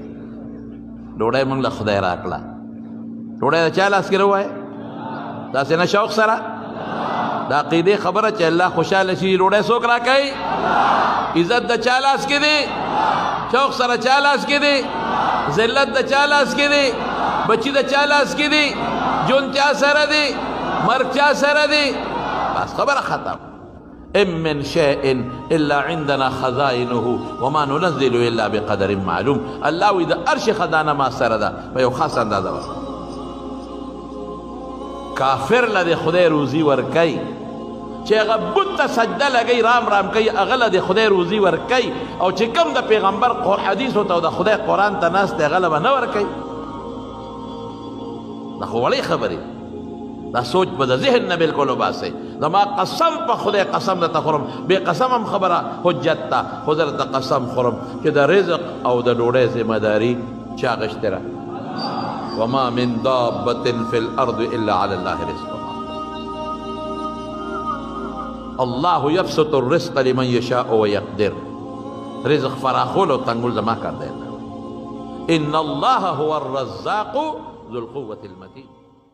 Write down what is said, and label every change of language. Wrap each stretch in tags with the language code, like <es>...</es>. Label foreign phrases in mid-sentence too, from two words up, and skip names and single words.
<ps>ډوډۍ مونږ له خدای راکړه ډوډۍ د چا لاس کې روایه داسې نه شوق سره د عقیدې خبره چې الله خوشحاله شي ډوډۍ څوک راکوي عزت د چا لاس کې دی شوق سره چا لاس کې دی ذلت د چا لاس کې دی بچی د چا لاس کې دی جون چا سره دی مرګ چا سره دی بس خبره ختم.</ps> <ar>ام من شیء الا عندنا خزائنه وما ننزل الا بقدر معلوم.</ar> <ps>الله وی د هر شي خزانه ما سره ده په یو خاص اندازه وه. کافر له د خدای روزي ورکوي چې هغه بت ته سجده لګوي رام کوي هغه له د خدای روزي ورکوي او چې کوم د پیغمبر حدیثو ته او د خدای قرآن ته ناست دی هغه له به نه ورکوي. دا خو وړې خبرې دا سوچ به د ذهن نه بلکل وباسئ. زما قسم په خدای قسم درته خورم بې قسم هم خبره حجت ده خو زه درته قسم خورم چې د رزق او د ډوډۍ ذمهداري چا اخیستې ده.</ps> <ar>وما من دابة في الأرض إلا على الله رزقها الله يبسط الرزق لمن يشاء ويقدر.</ar> <ps>رزق فراخول و تنگل زما کر دینا</ps> <ar>ان الله هو الرزاق ذو القوة المتين.</ar>